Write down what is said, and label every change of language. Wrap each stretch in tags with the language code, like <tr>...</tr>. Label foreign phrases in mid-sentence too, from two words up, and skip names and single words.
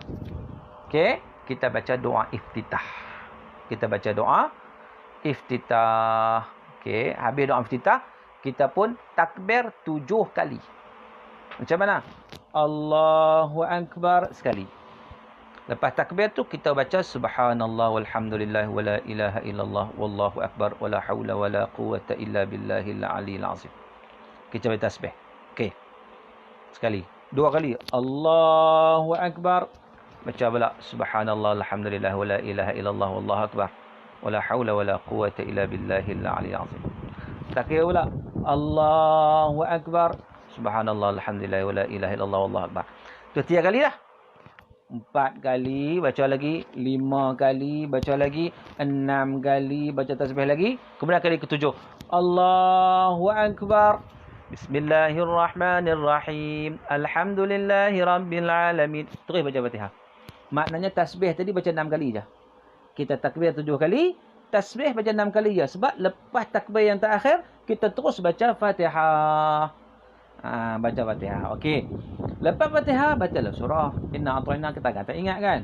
<ms>Okey. Kita baca doa iftitah. Kita baca doa iftitah. Okey, habis doa iftitah, kita pun takbir 7 kali. Macam mana?</ms> <ar>الله أكبر</ar> <ms>sekali. Lepas takbir tu kita baca</ms> <ar>سبحان الله والحمد لله ولا إله إلا الله والله أكبر ولا حول ولا قوة إلا بالله العلي العظيم.</ar> <ms>Kita baca tasbih. Okey. Sekali. 2 kali.</ms> <ar>الله أكبر.</ar> <ms>Baca pula</ms> <ar>سبحان الله الحمد لله ولا إله إلا الله والله أكبر ولا حول ولا قوة إلا بالله العلي العظيم.</ar> <ms>Takbir pula</ms> <ar>الله أكبر سبحان الله الحمد لله ولا إله إلا الله والله أكبر.</ar> <ms>Tu 3 kali dah. 4 kali baca lagi, 5 kali baca lagi, 6 kali baca tasbih lagi, kemudian kali ke-7</ms> <ar>الله أكبر بسم الله الرحمن الرحيم الحمد لله رب العالمين.</ar> <ms>Terus baca Fatihah. Maknanya tasbih tadi baca 6 kali je. Kita takbir 7 kali, tasbih baca 6 kali je. Sebab lepas takbir yang terakhir, kita terus baca Fatihah. Baca Fatihah. Okey. Lepas Fatihah, bacalah surah.</ms> <ar>إنا أعطينا,</ar> <ms>kita tak ingat kan?</ms>